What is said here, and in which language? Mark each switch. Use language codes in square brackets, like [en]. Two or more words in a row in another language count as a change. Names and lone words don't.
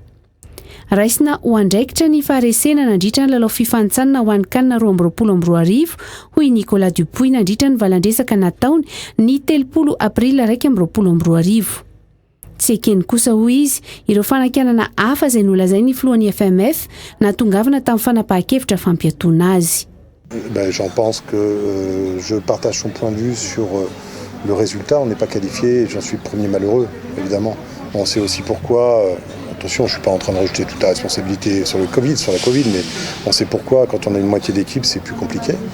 [mg] Raisina ho andraikitra ny faharesena nandritra ny lalao fifanitsanana ho an'ny CAN 2024 hoy Nicolas Dupuis nandritra ny valandresaka nataony ny 3 Aprily 2024. Tsy ekeny kosa hoy izy ireo fanakianana hafa izay nolazainy filohan'ny FMF natongavana tamin'ny fanapahan-kevitra fampiatoana azy. [fr] J'en pense que je partage son point de vue sur le résultat. On n'est pas qualifié, j'en suis le premier malheureux, évidemment. On sait aussi pourquoi. Attention, je ne suis pas en train de rejeter toute la responsabilité sur la Covid, mais on sait pourquoi. Quand on a une moitié d'équipe, c'est plus compliqué.